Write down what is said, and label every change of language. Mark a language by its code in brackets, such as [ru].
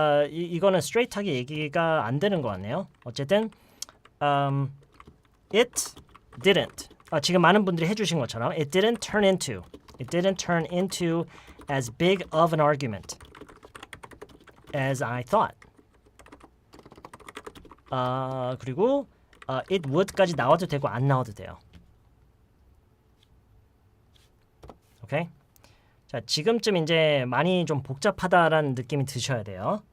[ko] 이거는 스트레이트하게 얘기가 안 되는 것 같네요. 어쨌든 [en] it didn't. [ko] 지금 많은 분들이 해주신 것처럼 [en] it didn't turn into as big of an argument as I thought. [ko] 그리고 it would까지 나와도 되고 안 나와도 돼요. 오케이. 자, 지금쯤 이제 많이 좀 복잡하다라는 느낌이 드셔야 돼요.